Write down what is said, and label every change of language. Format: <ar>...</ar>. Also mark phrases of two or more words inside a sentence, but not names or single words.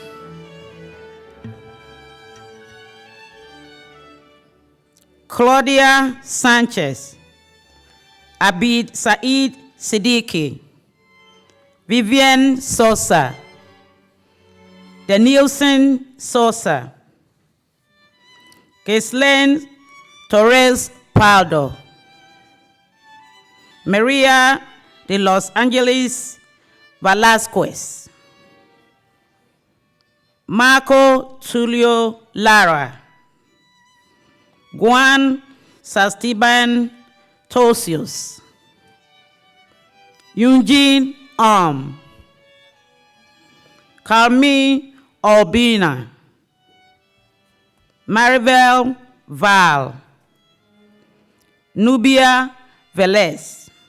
<es>Claudia Sanchez, Abid Said Siddiqui, Vivian Sosa, Danielson Sosa, Ghislaine Torres Pardo, Maria de Los Angeles Velasquez, Marco Tulio Lara, Juan Sastiban Tosius, Eugene Carmi Albina, Maribel Val, Nubia Velez,</es>